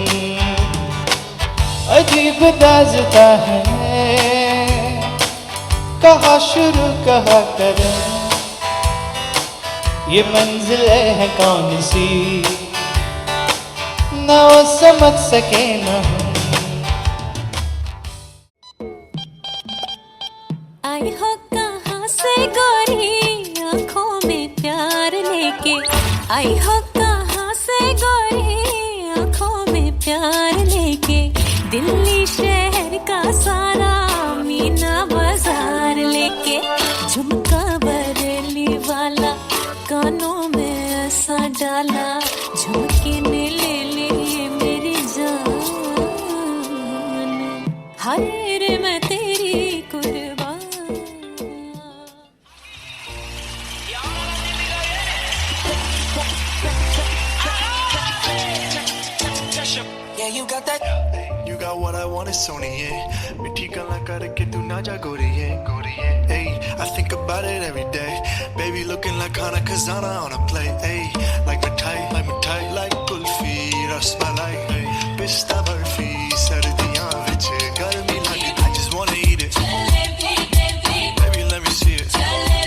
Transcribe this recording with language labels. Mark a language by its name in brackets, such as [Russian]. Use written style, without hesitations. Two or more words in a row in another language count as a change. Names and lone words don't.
[Hindi] अजीब दास्तां है, कहाँ शुरू कहाँ करूं, ये मंजिल है कौन सी, ना वो समझ सके ना हम. आई हो कहाँ से गोरी आँखों में प्यार लेके, आई हो कहाँ से गोरी आँखों में प्यार लेके, दिल्ली शहर का सारा मीना बाजार लेके, झुमका बरेली वाला कानों में ऐसा डाला, झुमके ने ले लिए मेरी जान, हाय रे मैं तेरी कुर्बान. [English] Yeah, you got that. You got what I want, it's Sony, yeah. [Punjabi] ਮਿੱਠੀ ਗੱਲਾਂ ਕਰਕੇ ਤੂੰ ਨਾ ਜਾ ਗੋਰੀਏ, ਗੋਰੀਏ. [English] Hey, I think about it every day. Baby looking like Hana Kazana on a plate. Hey, like mithai, like kulfi, rasmalai. [Punjabi] Hey, ਪਿਸਤਾ ਬਰਫ਼ੀ, ਸਰਦੀਆਂ ਵਿੱਚ ਗਰਮੀ ਲੱਗੀ. [English] I just wanna eat it. Baby, let me see it.